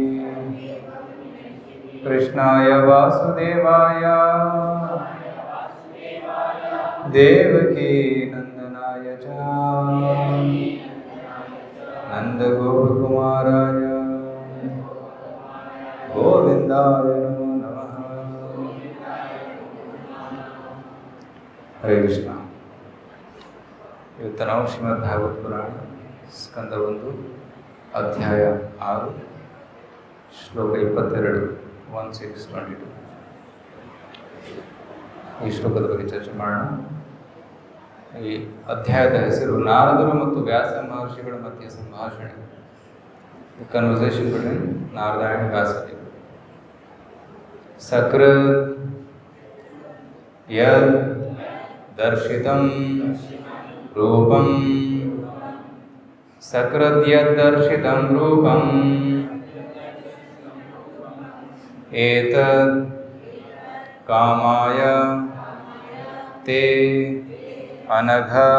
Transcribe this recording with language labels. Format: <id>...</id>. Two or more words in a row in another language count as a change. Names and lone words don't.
<sa>कृष्णाय वासुदेवाय देवकी नंदनाय च नंदगोपकुमाराय गोविंदाय नमो नमः। हरे कृष्ण।</sa> <kn>ಇವತ್ತು ನಾವು ಶ್ರೀಮದ್ ಭಾಗವತ ಪುರಾಣ ಸ್ಕಂದ 1 ಅಧ್ಯಾಯ 6 ಶ್ಲೋಕ 22 1622 ಈ ಶ್ಲೋಕದ ಬಗ್ಗೆ ಚರ್ಚೆ ಮಾಡೋಣ. ಈ ಅಧ್ಯಾಯದ ಹೆಸರು ನಾರದರು ಮತ್ತು ವ್ಯಾಸ ಮಹರ್ಷಿಗಳ ಮಧ್ಯೆ ಸಂಭಾಷಣೆ,</kn> <en>conversation between Narada and Vyasadeva.</en> <sa>ಸಕೃತ್ ಯದ್ ದರ್ಶಿತಂ ರೂಪಂ ಸಕೃತ್ ಯದ್ ದರ್ಶಿತಂ ರೂಪಂ ಏತದ್ ಕಾಮಾಯ ತೇ ಅನಘ</sa>